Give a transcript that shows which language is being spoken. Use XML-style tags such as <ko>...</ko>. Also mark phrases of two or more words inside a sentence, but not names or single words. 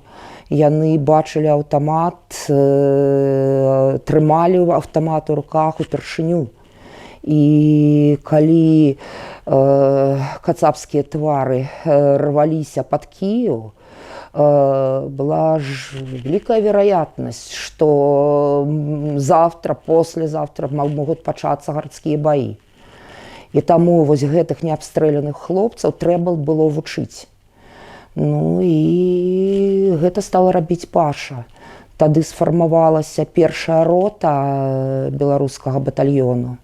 <be>Яны бачылі аўтамат, трымалі аўтамат у руках упершыню. І калі кацапскія твары рваліся пад Кіеў, была ж</be> <ru>великая вероятность, что завтра, послезавтра могут</ru> <be>пачацца гарадскія баі. І таму вось гэтых неабстрэляных хлопцаў трэба было вучыць. Ну і гэта стала рабіць Паша. Тады сфармавалася першая рота беларускага батальёну.</be>